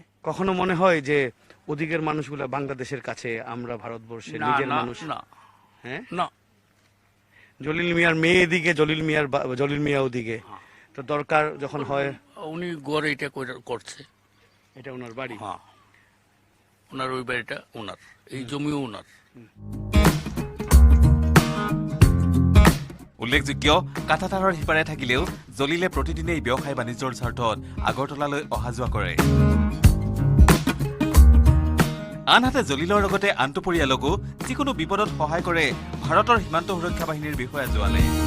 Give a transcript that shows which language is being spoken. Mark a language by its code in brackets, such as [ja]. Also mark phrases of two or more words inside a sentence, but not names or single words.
[bn] কখনো মনে হয় যে ওদিকের মানুষগুলা বাংলাদেশের কাছে আমরা ভারতবর্ষের নিজের মানুষ না হ্যাঁ না জলিল মিয়ার মেয়ে এদিকে জলিল মিয়া ওদিকে তো দরকার যখন হয় উনি গড় এটা করছে এটা ওনার বাড়ি। হ্যাঁ ওনার ওই বাড়িটা ওনার, এই জমিও ওনার। [as] উল্লেখযোগ্য, কাঁটাতাৰৰ সিপাৰে থাকিলেও জলিলে প্ৰতিদিনেই ব্যৱসায় বাণিজ্যৰ স্বাৰ্থত আগৰতলালৈ অহা যোৱা কৰে। আনহাতে জলিলৰ লগতে আনটো পৰিয়ালকো যিকোনো বিপদত সহায় কৰে ভাৰতৰ সীমান্ত সুৰক্ষা বাহিনীৰ বিষয়া জোৱানে।